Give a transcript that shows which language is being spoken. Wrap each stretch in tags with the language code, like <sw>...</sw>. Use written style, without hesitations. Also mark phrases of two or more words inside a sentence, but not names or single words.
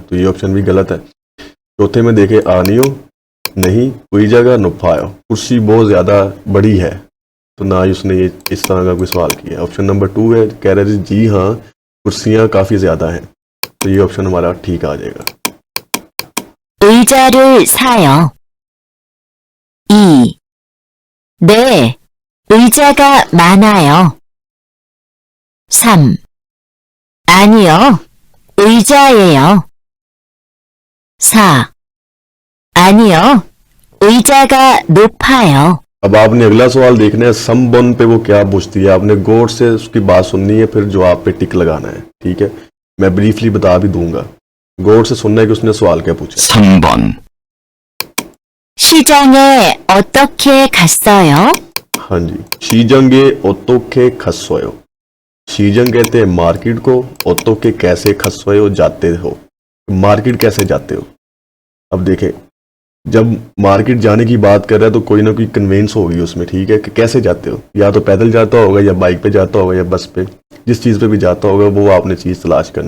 <ur>تو یہ آپشن بھی غلط ہے. چوتھے میں دیکھے آنیو نہیں,</ur> <ko>의자가 높아요,</ko> <ur>کرسی بہت زیادہ بڑی ہے. تو نہ ہی اس نے یہ اس طرح کا کوئی سوال کیا.</ur> <en>option number 2</en> <ur>ہے، کہہ رہے جی ہاں کرسیاں کافی زیادہ ہیں. تو یہ آپشن ہمارا ٹھیک آ جائے گا.</ur> <ko>의자를 사요. 2. 네, 의자가 많아요. 3. 아니요, 의자예요. 4. 아니요, 의자가 높아요.</ko> <ur>اب آپ نے اگلا سوال دیکھنا ہے، سمبن پہ وہ کیا پوچھتی ہے. آپ نے غور سے اس کی بات سننی ہے، پھر جواب پہ ٹک لگانا ہے. ٹھیک ہے، میں بریفلی بتا بھی دوں گا۔ غور سے سننا ہے کہ اس نے سوال کیا پوچھا.</ur> <ko>3번. 시장에 어떻게 갔어요?</ko> <ur>ہاں جی,</ur> <ko>시장에 어떻게 갔어요.</ko> <ur>شیجنگ کہتے ہیں مارکیٹ کو، اوتوکے کیسے کھسویو جاتے ہو، مارکیٹ کیسے جاتے ہو. اب دیکھیں جب مارکیٹ جانے کی بات کر رہا ہے تو کوئی نہ کوئی کنوینس ہوگی اس میں، ٹھیک ہے، کہ کیسے جاتے ہو، یا تو پیدل جاتا ہوگا یا بائیک پہ جاتا ہوگا یا بس پہ، جس چیز پہ بھی جاتا ہوگا وہ آپ نے چیز تلاش کرنی.</ur>